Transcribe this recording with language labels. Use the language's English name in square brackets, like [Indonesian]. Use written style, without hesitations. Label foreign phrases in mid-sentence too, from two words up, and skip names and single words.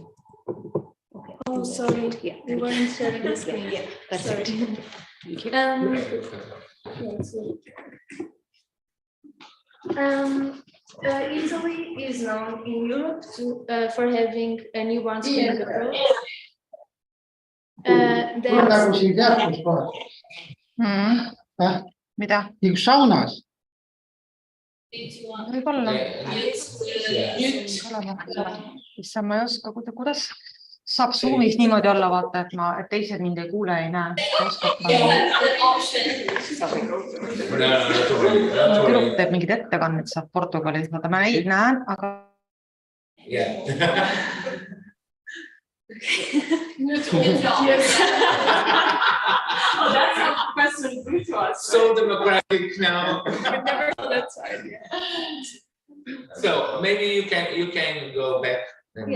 [English] Okay. Oh, sorry. Yeah. We weren't sharing the screen. Yeah, that's sorry. it. Thank you. Italy is known in Europe for having a newborn screening approach. [Estonian] Mida? Saunas. Võib-olla. Issand, ma ei oska, kuidas saab Zoomis niimoodi olla, vaata, et teised mind ei kuule, ei näe. Tüdruk teeb mingid ettekannet, saab Portugalis, vaata, ma näen, aga... [English] Oh, that's a question put to us. So democratic now. Never that side. So maybe you can go back. And